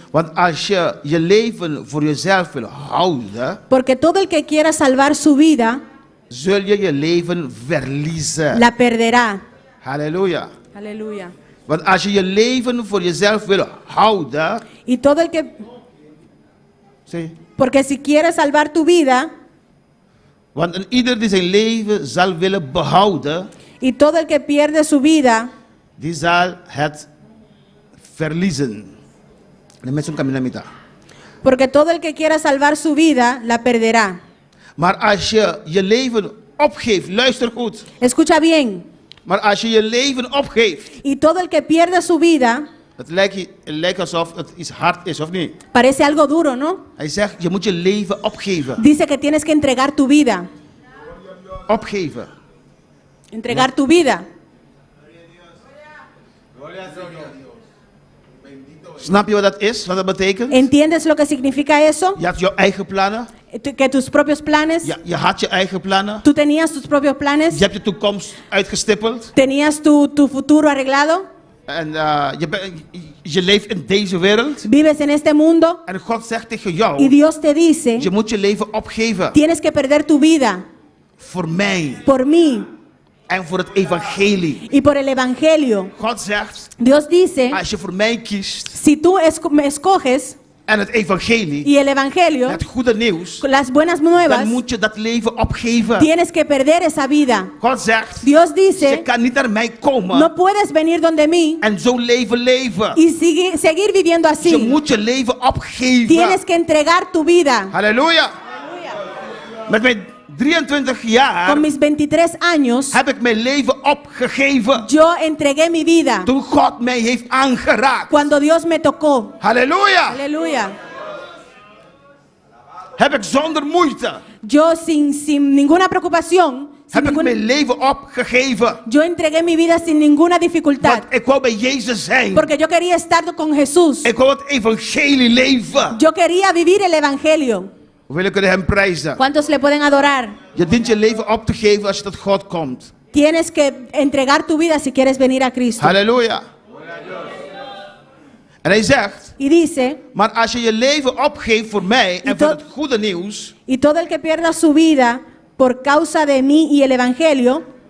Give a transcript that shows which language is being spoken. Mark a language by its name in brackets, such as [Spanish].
[Dutch] Want als je je leven voor jezelf wil houden, [Spanish] Porque todo el que quiera salvar su vida, [Dutch] zul je je leven verliezen. [Spanish] la perderá. [Dutch] Halleluja. [Spanish] Aleluya. [Dutch] Want als je je leven voor jezelf wil houden, [Spanish] Y todo el que, [Dutch] zie, [Spanish] porque si quieres salvar tu vida, [Dutch] want een ieder die zijn leven zal willen behouden, [Spanish] y todo el que pierde su vida, [Dutch] die zal het verliezen. De mensen komen naar midden. [Spanish] porque todo el que quiera salvar su vida, la perderá. [Dutch] Maar als je je leven opgeeft, luister goed. [Spanish] Escucha bien. [Dutch] Maar als je je leven opgeeft, [Spanish] Y todo el que pierde su vida, [Dutch] het lijkt alsof het iets hard is, of niet? [Spanish] parece algo duro, ¿no? [Dutch] Hij zegt, je moet je leven opgeven. [Spanish] Dice que tienes que entregar tu vida. [Dutch] Opgeven. [Spanish] Entregar tu vida. [Dutch] Snap je wat dat is? Wat dat betekent? [Spanish] ¿Entiendes lo que significa eso? [Dutch] Je had je eigen plannen. [Spanish] Que tus propios planes, [Dutch] Je had je eigen plannen. [Spanish] tú tenías tus propios planes, [Dutch] Je hebt je toekomst uitgestippeld. [Spanish] tenías tu futuro arreglado, [Dutch] En je leeft in deze wereld. [Spanish] vives en este mundo [Dutch] En God zegt tegen [Spanish] y [Dutch] jou, [Spanish] Dios te dice, [Dutch] je moet je leven opgeven. [Spanish] tienes que perder tu vida [Dutch] Voor mij. [Spanish] por mí [Dutch] En voor het evangelie. [Spanish] y por el evangelio. [Dutch] God zegt, [Spanish] Dios dice, [Dutch] als je voor mij kiest. [Spanish] si tú me escoges [Dutch] En het evangelie. [Spanish] y el evangelio, [Dutch] Het goede nieuws. [Spanish] las buenas nuevas, [Dutch] Dan moet je dat leven opgeven. [Spanish] tienes que perder esa vida. [Dutch] God zegt, [Spanish] Dios [Dutch] je [Spanish] dice, [Dutch] kan niet naar mij komen. [Spanish] no puedes venir donde mí [Dutch] En zo leven. [Spanish] y seguir viviendo [Dutch] Je [Spanish] así. [Dutch] moet je leven opgeven. [Spanish] Tienes que entregar tu vida. [Dutch] Halleluja. Met mijn 23 jaar [Spanish] Con mis 23 años, [Dutch] heb ik mijn leven opgegeven. [Spanish] yo entregué mi vida [Dutch] Toen God mij heeft aangeraakt. [Spanish] cuando Dios me tocó. [Dutch] Halleluja. [Spanish] Aleluya. [Dutch] Heb ik zonder moeite. [Spanish] Yo sin ninguna preocupación, [Dutch] Heb ik mijn leven opgegeven. [Spanish] yo entregué mi vida sin ninguna dificultad. [Dutch] Want ik wou bij Jezus zijn. [Spanish] Porque yo quería estar con Jesús. [Dutch] Ik wou het evangelie leven. [Spanish] Yo quería vivir el evangelio. [Dutch] Hoeveel kunnen hem prijzen? [Spanish] ¿Cuántos le pueden adorar? [Dutch] Je dient je leven op te geven als je tot God komt. [Spanish] Tienes que entregar tu vida si quieres venir a Cristo. [Dutch] Halleluja. En hij zegt, [Spanish] Y dice, [Dutch] maar als je je leven opgeeft voor mij en voor het goede nieuws, [Spanish] y todo el que pierda su vida por causa de mí y el evangelio,